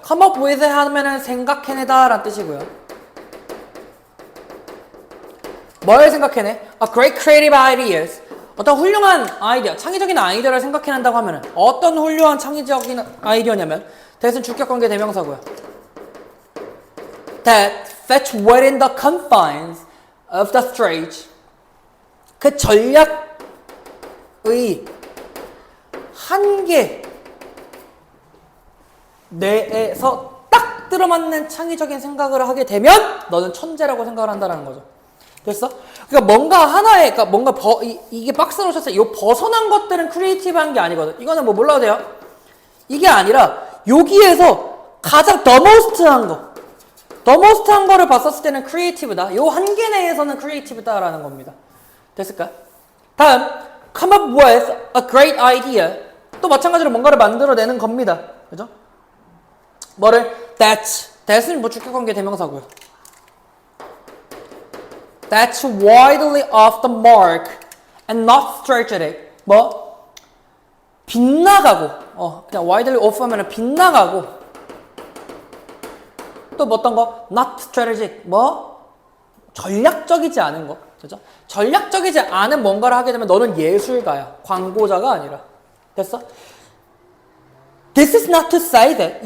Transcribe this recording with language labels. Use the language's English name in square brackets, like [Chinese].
[Korean] come up with 하면은 생각해내다 라는 뜻이고요. 뭘 생각해내? [English] A great creative ideas. [Korean] 어떤 훌륭한 아이디어, 창의적인 아이디어를 생각해낸다고 하면은 어떤 훌륭한 창의적인 아이디어냐면 대신 주격관계 대명사고요. [English] That fit within the confines of the strategy. [Korean] 그 전략의 한계 내에서 딱 들어맞는 창의적인 생각을 하게 되면 너는 천재라고 생각을 한다는 거죠. 됐어? 그러니까 뭔가 하나의, 그러니까 뭔가 이게 박스로 쳤을 때 이 벗어난 것들은 크리에이티브한 게 아니거든. 이거는 뭐 몰라도 돼요. 이게 아니라 여기에서 가장 더 머스트한 거, 더 머스트한 거를 봤었을 때는 크리에이티브다. 요 한계 내에서는 크리에이티브다라는 겁니다. 됐을까? 다음, [English] come up with a great idea. [Korean] 또 마찬가지로 뭔가를 만들어내는 겁니다. 그죠? 뭐를? That's는 뭐 주격관계 대명사고요. [English] That's widely off the mark and not strategic. [Korean] 뭐? 빗나가고. 그냥 widely off 하면은 빗나가고. 또 뭐 어떤 거? [English] Not strategic. [Korean] 뭐? 전략적이지 않은 거. 그죠? 전략적이지 않은 뭔가를 하게 되면 너는 예술가야. 광고자가 아니라. 됐어? [English] This is not to say that.